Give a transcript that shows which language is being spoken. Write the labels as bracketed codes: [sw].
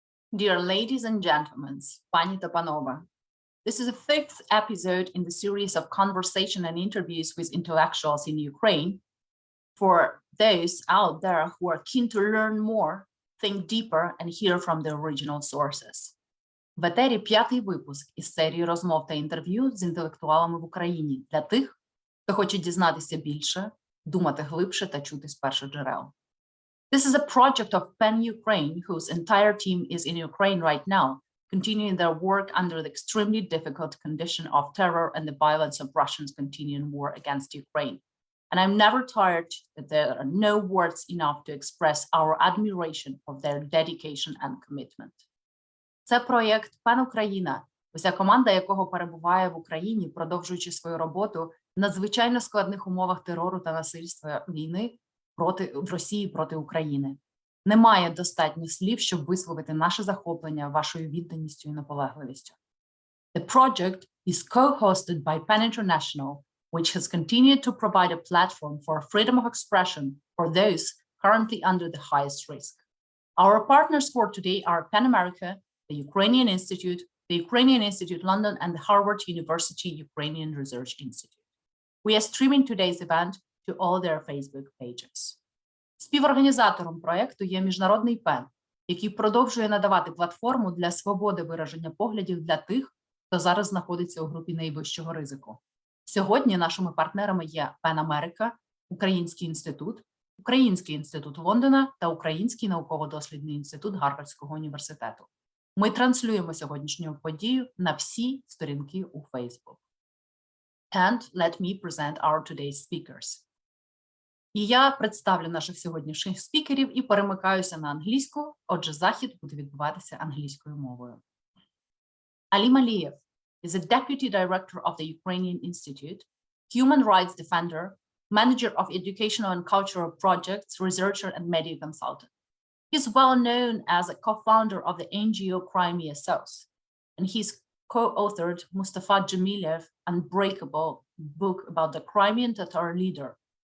[en] Dear ladies and gentlemen, [uk] пані та панове, [en] this is the fifth episode in the series of conversation and interviews with intellectuals in Ukraine. For those out there who are keen to learn more, think deeper and hear from the original sources. [uk] В етері п'ятий випуск із серії розмов та інтерв'ю з інтелектуалами в Україні для тих, хто хоче дізнатися більше, думати глибше та чути з перших джерел. [en] This is a project of PEN Ukraine, whose entire team is in Ukraine right now, continuing their work under the extremely difficult condition of terror and the violence of Russia's continuing war against Ukraine. And I'm never tired that there are no words enough to express our admiration of their dedication and commitment. [uk] Це проєкт PEN Україна, уся команда якого перебуває в Україні, продовжуючи свою роботу в надзвичайно складних умовах терору та насильства війни в Росії проти України. Немає достатньо слів, щоб висловити наше захоплення вашою відданістю і наполегливістю. [en] The project is co-hosted by PEN International, which has continued to provide a platform for freedom of expression for those currently under the highest risk. Our partners for today are PEN America, the Ukrainian Institute London, and the Harvard University Ukrainian Research Institute. We are streaming today's event to all their Facebook pages. [uk] Співорганізатором проєкту є Міжнародний ПЕН, який продовжує надавати платформу для свободи вираження поглядів для тих, хто зараз знаходиться у групі найвищого ризику. Сьогодні нашими партнерами є PEN Америка, Український інститут Лондона та Український науково-дослідний інститут Гарвардського університету. Ми транслюємо сьогоднішню подію на всі сторінки у Facebook. [en] And let me present our today's speakers. [uk] І я представлю наших сьогоднішніх спікерів і перемикаюся на англійську, отже, захід буде відбуватися англійською мовою. [en] Alim Aliev is a deputy director of the Ukrainian Institute, human rights defender, manager of educational and cultural projects, researcher, and media consultant. He's well known as a co-founder of the NGO Crimea South, and he's co-authored Mustafa Jamilev's Unbreakable book about the Crimean Tatar leader.